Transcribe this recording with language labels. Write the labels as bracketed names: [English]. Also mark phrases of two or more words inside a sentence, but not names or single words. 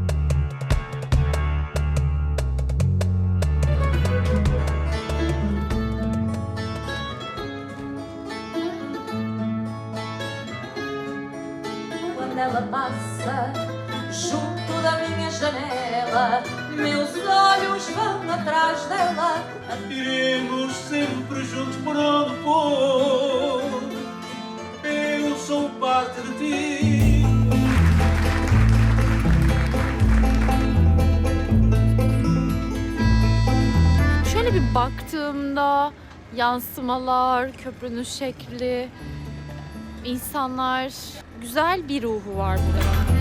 [Portuguese] Quando ela passa junto da minha janela, meus olhos vão atrás dela. Iremos sempre juntos por onde for. Eu sou parte de ti. [Turkish] Şöyle bir baktığımda yansımalar, köprünün şekli, insanlar, güzel bir ruhu var burada.